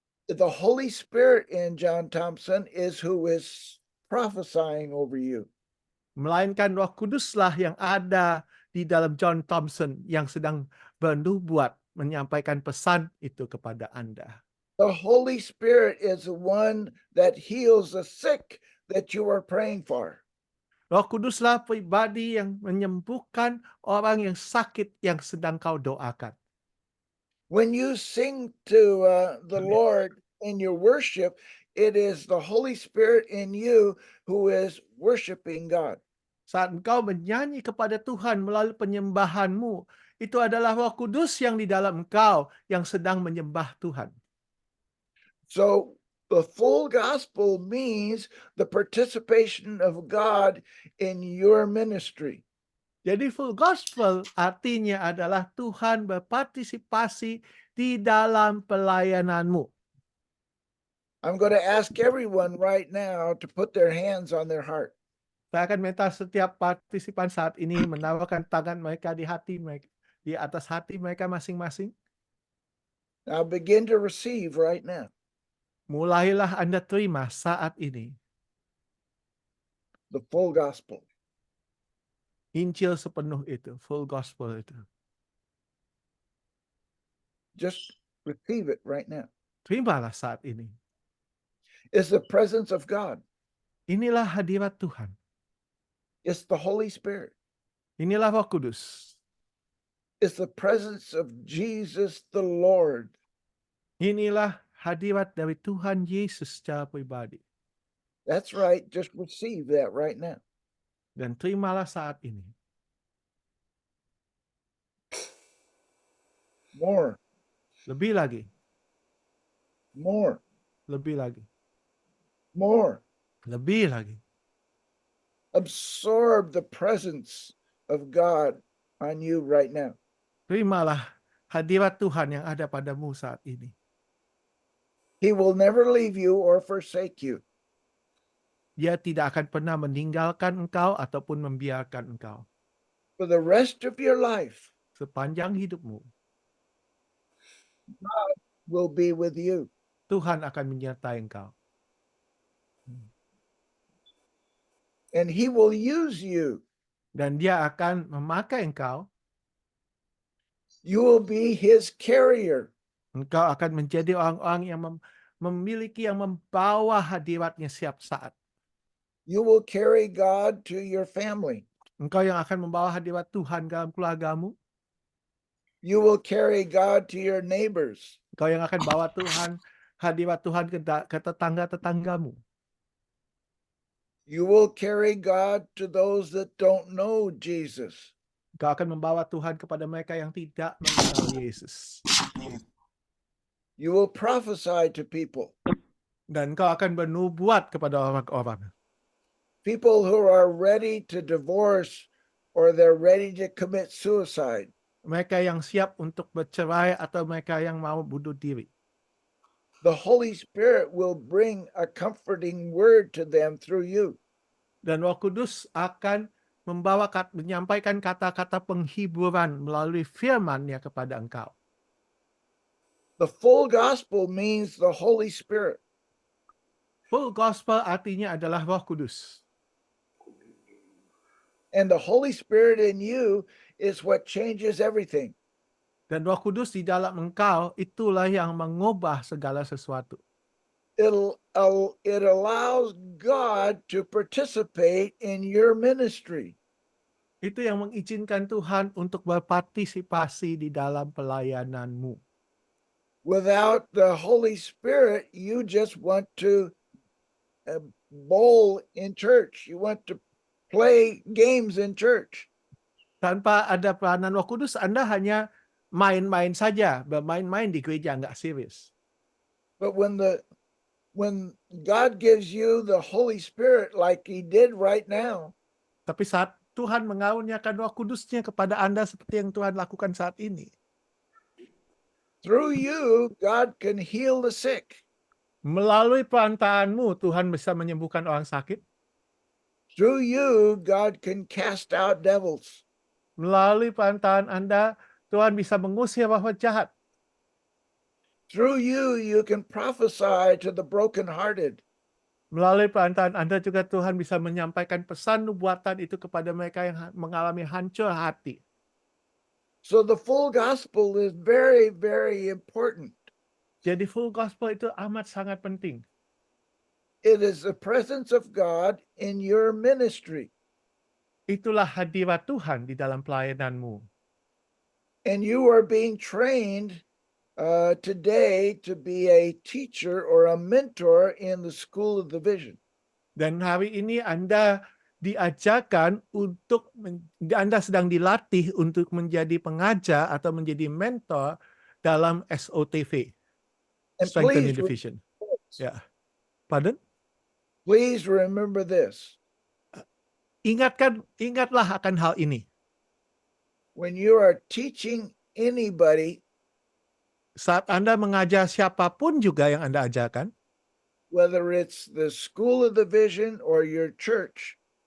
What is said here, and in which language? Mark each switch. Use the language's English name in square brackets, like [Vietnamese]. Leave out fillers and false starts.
[English] The Holy Spirit in John Thompson is who is prophesying over you. [Indonesian] Melainkan Roh Kuduslah yang ada di dalam John Thompson yang sedang bernubuat menyampaikan pesan itu kepada Anda. [English] The Holy Spirit is the one that heals the sick that you are praying for. [Indonesian] Roh Kuduslah pribadi yang menyembuhkan orang yang sakit yang sedang kau doakan. [English] When you sing to the Lord in your worship, it is the Holy Spirit in you who is worshiping God. [Indonesian] Saat engkau menyanyi kepada Tuhan melalui penyembahanmu, itu adalah Roh Kudus yang di dalam engkau yang sedang menyembah Tuhan. [English] So the full gospel means the participation of God in your ministry. [Indonesian] Jadi full gospel artinya adalah Tuhan berpartisipasi di dalam pelayananmu. [English] I'm going to ask everyone right now to put their hands on their heart. [Indonesian] Saya akan minta setiap partisipan saat ini menawarkan tangan mereka di hati mereka, di atas hati mereka masing-masing. [English] Now begin to receive right now. [Indonesian] Mulailah Anda terima saat ini [English] The full gospel. [Indonesian] Injil sepenuh itu, full gospel itu. [English] Just receive it right now. [Indonesian] Terimalah saat ini. [English] It's the presence of God. [Indonesian] Inilah hadirat Tuhan. [English] It's the Holy Spirit. [Indonesian] Inilah Roh Kudus. [English] It's the presence of Jesus the Lord. [Indonesian] Inilah hadirat dari Tuhan Yesus secara pribadi. [English] That's right. Just receive that right now. [Indonesian] Dan terimalah saat ini. [English] More, [Indonesian] Lebih lagi, [English] more, [Indonesian] lebih lagi, [English] more. [Indonesian] lebih lagi. [English] Absorb the presence of God on you right now. [Indonesian] Terimalah hadirat Tuhan yang ada padamu saat ini. [English] He will never leave you or forsake you. [Indonesian] Dia tidak akan pernah meninggalkan engkau ataupun membiarkan engkau. [English] For the rest of your life [Indonesian] Sepanjang hidupmu, [English] will be with you. [Indonesian] Tuhan akan menyertai engkau. [English] And he will use you. [Indonesian] Dan dia akan memakai engkau. [English] You will be his carrier. [Indonesian] Engkau akan menjadi orang-orang yang memiliki, yang membawa hadiratnya setiap saat. [English] You will carry God to your family. [Indonesian] Engkau yang akan membawa hadirat Tuhan dalam keluargamu. [English] You will carry God to your neighbors. [Indonesian] Engkau yang akan bawa hadirat Tuhan ke tetangga-tetanggamu. [English] You will carry God to those that don't know Jesus. [Indonesian] Engkau akan membawa Tuhan kepada mereka yang tidak mengenal Yesus. [English] You will prophesy to people. [Indonesian] Dan engkau akan bernubuat kepada orang-orang. [English] People who are ready to divorce or they're ready to commit suicide. [Indonesian] Mereka yang siap untuk bercerai atau mereka yang mau bunuh diri. [English] The Holy Spirit will bring a comforting word to them through you. [Indonesian] Dan Roh Kudus akan menyampaikan kata-kata penghiburan melalui firman-Nya kepada engkau. [English] The full gospel means the Holy Spirit. [Indonesian] Full gospel artinya adalah Roh Kudus. [English] And the Holy Spirit in you is what changes everything. [Indonesian] Dan Roh Kudus di dalam engkau itulah yang mengubah segala sesuatu. [English] It allows God to participate in your ministry. [Indonesian] Itu yang mengizinkan Tuhan untuk berpartisipasi di dalam pelayananmu. [English] Without the Holy Spirit, you just want to bowl in church. You want to play games in church. [Indonesian] Tanpa ada peranan Roh Kudus, Anda hanya main-main saja, bermain-main di gereja, nggak serius. [English] But when God gives you the Holy Spirit like he did right now, [Indonesian] Tapi saat Tuhan mengaruniakan Roh Kudusnya kepada Anda seperti yang Tuhan lakukan saat ini, [English] through you, God can heal the sick. [Indonesian] melalui perantaranmu Tuhan bisa menyembuhkan orang sakit. [English] Through you, God can cast out devils. [Indonesian] Melalui perantaran Anda, Tuhan bisa mengusir roh jahat. [English] Through you, you can prophesy to the brokenhearted. [Indonesian] Melalui perantaran Anda juga Tuhan bisa menyampaikan pesan nubuatan itu kepada mereka yang mengalami hancur hati. [English] So the full gospel is very, very important. [Indonesian] Jadi full gospel itu amat sangat penting. [English] It is the presence of God in your ministry. [Indonesian] Itulah hadirat Tuhan di dalam pelayananmu. [English] And you are being trained today to be a teacher or a mentor in the school of the vision. [Indonesian] Dan hari ini Anda diajarkan untuk, Anda sedang dilatih untuk menjadi pengajar atau menjadi mentor dalam SOTV. [English] And Strengthening the Vision. Ya. Pardon? please remember this. [Indonesian] Ingatlah akan hal ini. [English] When you are teaching anybody, [Indonesian] Saat Anda mengajar siapapun juga yang Anda ajarkan, [English] whether it's the school of the vision or your church,